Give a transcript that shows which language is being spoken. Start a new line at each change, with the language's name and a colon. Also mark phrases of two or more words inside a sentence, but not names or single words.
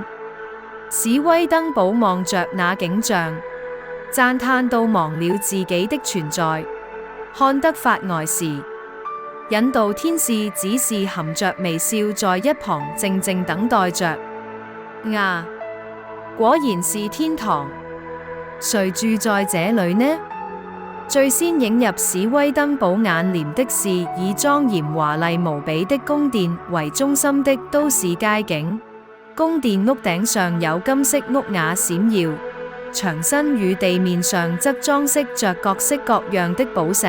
Chinese: 史威登堡望着那景象，讚嘆到忘了自己的存在，看得發呆時，引導天使只是含着微笑在一旁靜靜等待着。啊，果然是天堂，誰住在這裏呢？最先映入史威登堡眼簾的是以莊嚴華麗無比的宮殿為中心的都市街景。宮殿屋頂上有金色屋瓦閃耀，牆身與地面上則裝飾着各式各樣的寶石。